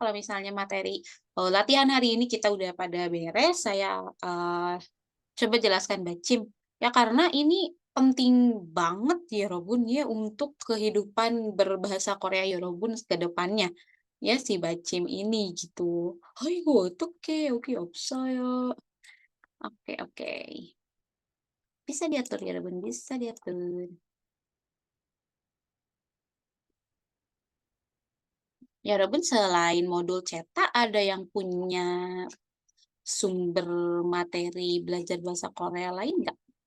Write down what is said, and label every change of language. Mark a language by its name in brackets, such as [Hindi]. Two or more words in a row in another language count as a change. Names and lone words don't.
[Indonesian] Kalau misalnya materi latihan hari ini kita udah pada beres, saya coba jelaskan bacim. Ya karena ini penting banget ya Robun ya untuk kehidupan berbahasa Korea Yorobun ke depannya. Ya si bacim ini gitu. [Korean] 아이고, 어떡해. 여기 없어요. [Indonesian] Oke. Bisa diatur ya Robun, bisa diatur. Ya, Robun selain modul cetak, ada yang punya sumber materi belajar bahasa Korea lain nggak?